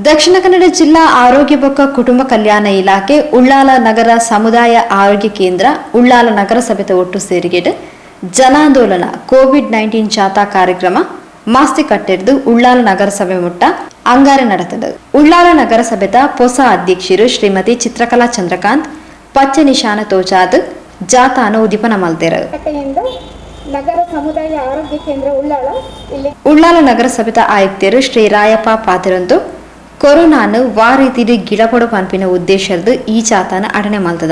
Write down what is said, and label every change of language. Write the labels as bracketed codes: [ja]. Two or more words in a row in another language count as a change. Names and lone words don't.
[tcy] ದಕ್ಷಿಣ ಕನ್ನಡ ಜಿಲ್ಲಾ ಆರೋಗ್ಯ ಮತ್ತು ಕುಟುಂಬ ಕಲ್ಯಾಣ ಇಲಾಖೆ ಉಳ್ಳಾಲ ನಗರ ಸಮುದಾಯ ಆರೋಗ್ಯ ಕೇಂದ್ರ ಉಳ್ಳಾಲ ನಗರಸಭೆದ ಒಟ್ಟು ಸೇರಿಗೆಡು ಜನಾಂದೋಲನ ಕೋವಿಡ್-19 ಜಾಥಾ ಕಾರ್ಯಕ್ರಮ ಮಾಸ್ತಿ ಕಟ್ಟಿದ್ದು ಉಳ್ಳಾಲ ನಗರಸಭೆ ಮುಟ್ಟ ಅಂಗಾರೆ ನಡೆತದೆ. ಉಳ್ಳಾಲ ನಗರಸಭೆದ ಹೊಸ ಅಧ್ಯಕ್ಷರು ಶ್ರೀಮತಿ ಚಿತ್ರಕಲಾ ಚಂದ್ರಕಾಂತ್ ಪಚ್ಚೆ ನಿಶಾನ ತೋಜಾದ್ ಜಾಥಾನ ಉದ್ದೀಪನ ಮಲ್ತೆರು. ನಗರ ಸಮುದಾಯ ಆರೋಗ್ಯ ಕೇಂದ್ರ ಉಳ್ಳಾಲ ನಗರಸಭೆದ ಆಯುಕ್ತರು ಶ್ರೀ ರಾಯಪ್ಪ ಪಾತಿರಂದು ಕೊರೋನಾನು ವಾರೀತಿಡಿ ಗಿಡಪಡು ಪಂಪಿನ ಉದ್ದೇಶದ ಈ ಜಾಥಾನ ಅಡನೆ ಮಲ್ತದ.